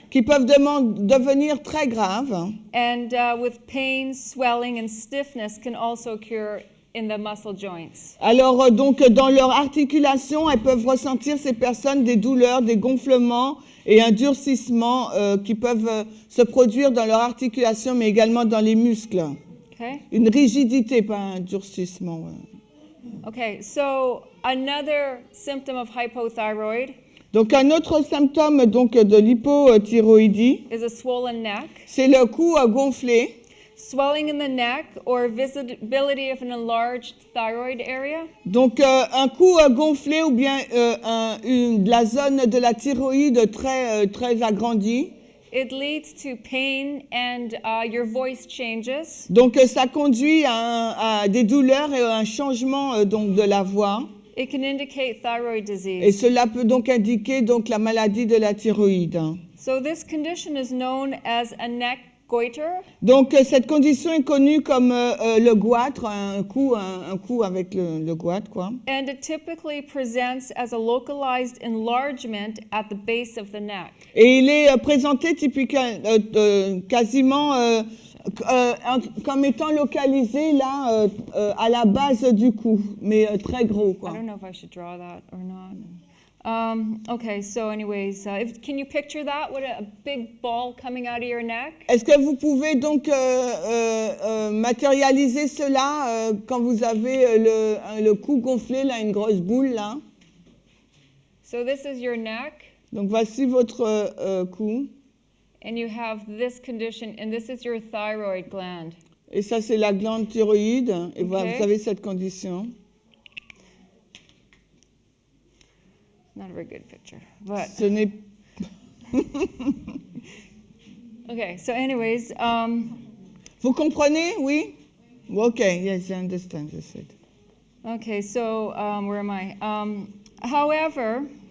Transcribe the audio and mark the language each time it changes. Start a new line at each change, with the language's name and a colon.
French: qui peuvent devenir très graves.
English: and with pain, swelling, and stiffness can also occur in the muscle joints.
French: Alors donc dans leur articulation, elles peuvent ressentir ces personnes des douleurs, des gonflements et un durcissement qui peuvent se produire dans leur articulation, mais également dans les muscles.
English: Okay?
French: Une rigidité, pas un durcissement. Ouais.
English: Okay, so another symptom of hypothyroid
French: Donc un autre symptôme donc de l'hypothyroïdie,
English: is a swollen neck,
French: c'est le cou gonflé.
English: swelling in the neck, or visibility of an enlarged thyroid area.
French: Donc un cou gonflé ou bien la zone de la thyroïde très agrandie.
English: It leads to pain and your voice changes.
French: Donc ça conduit à des douleurs et à un changement donc de la voix.
English: It can indicate thyroid
French: Et
English: disease.
French: cela peut donc indiquer donc la maladie de la thyroïde.
English: So this condition is known as a neck goiter,
French: Donc cette condition est connue comme le goitre, un coup avec le goitre quoi.
English: and it typically presents as a localized enlargement at the base of the neck.
French: Et il est présenté typiquement quasiment comme étant localisé là à la base du cou, mais très gros
English: I
French: quoi.
English: don't know if I should draw that or not. Okay, so anyways, can you picture that? What a big ball coming out of your neck?
French: Est-ce que vous pouvez donc matérialiser cela quand vous avez le cou gonflé là, une grosse boule là?
English: So this is your neck,
French: Donc voici votre cou.
English: and you have this condition, and this is your thyroid gland.
French: Et ça, c'est la glande thyroïde. Et voilà, Ok. vous avez cette condition.
English: Not a very good picture, but
French: Ce n'est
English: okay. So anyways,
French: Vous comprenez, oui?
English: OK, yes, I understand, I said. okay. So where am I? However,